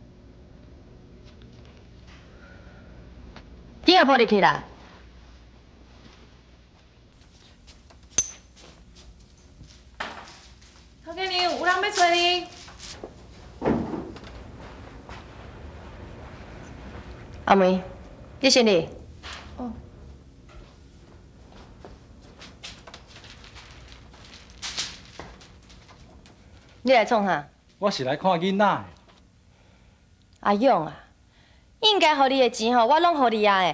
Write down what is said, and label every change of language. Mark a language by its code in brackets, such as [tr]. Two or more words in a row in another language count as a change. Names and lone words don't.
[nan] 顶下坡入去啦。头家娘，有人要找你。阿梅，你先嚟。哦。你来创啥？我是来看囡仔的。阿勇啊，应该互你的钱吼，我拢互你啊的。